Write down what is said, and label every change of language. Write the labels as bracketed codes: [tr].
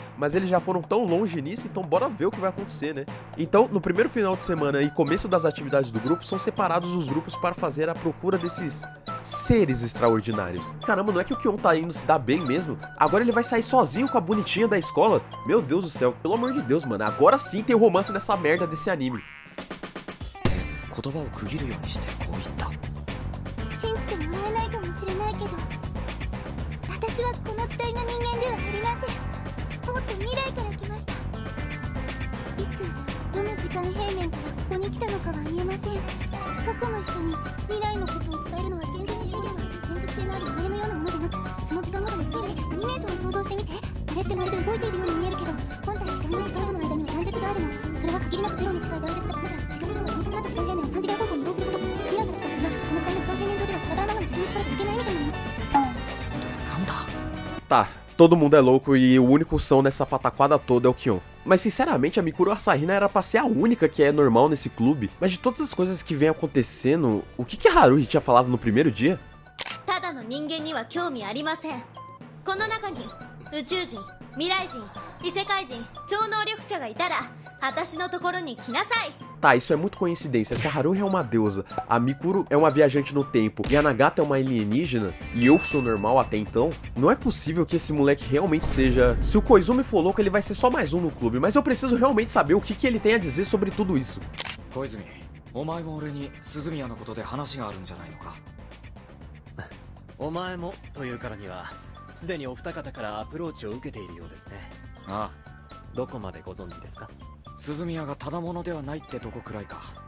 [pt] Mas eles já foram tão longe nisso, então bora ver o que vai acontecer, né? Então, no primeiro final de semana e começo das atividades do grupo, são separados os grupos para fazer a procura desses seres extraordinários. Caramba, não é que o Kion tá indo se dar bem mesmo? Agora ele vai sair sozinho com a bonitinha da escola? Meu Deus do céu, pelo amor de Deus, mano. Agora sim tem romance nessa merda desse anime. [ja] 言葉を区切るようにしてこう言った信じてもらえないかもしれないけど私はこの時代の人間ではありませんもっと未来から来ましたいつどの時間平面からここに来たのかは言えません過去の人に未来のことを伝えるのは現実に制限のある連続性のある夢のようなものでなくその時間ごとの推理アニメーションを想像してみてあれってまるで動いているように見えるけど本体とその時間との間には断絶があるのそれは限りなくゼロに近い断絶だから時間以上の厳密な時間平面を3次元方向に移動すること未来から来た私はこの時代の時間平面上では体の中に気にかかれていけないみたいなものなんだ [pt] Tá, todo mundo é louco e o único som nessa pataquada toda é o Kion. Mas sinceramente, a Mikuro Asahina era pra ser a única que é normal nesse clube. Mas de todas as coisas que vem acontecendo, o que a Haruhi tinha falado no primeiro dia? [ja] ただの人間には興味ありませんこの中に宇宙人未来人異世界人超能力者がいたら私のところに来なさい [pt] Tá, isso é muito coincidência. Se a Haruhi é uma deusa, a Mikuro é uma viajante no tempo e a Nagata é uma alienígena, e eu sou normal até então, não é possível que esse moleque realmente seja... Se o Koizumi for louco, ele vai ser só mais um no clube, mas eu preciso realmente saber o que ele tem a dizer sobre tudo isso. [ja] 小泉お前も俺に鈴宮のことで話があるんじゃないのかお前もというからにはすでにお二方からアプローチを受けているようですねあどこまでご存知ですかあ鈴宮がただ者ではないってとこくらいか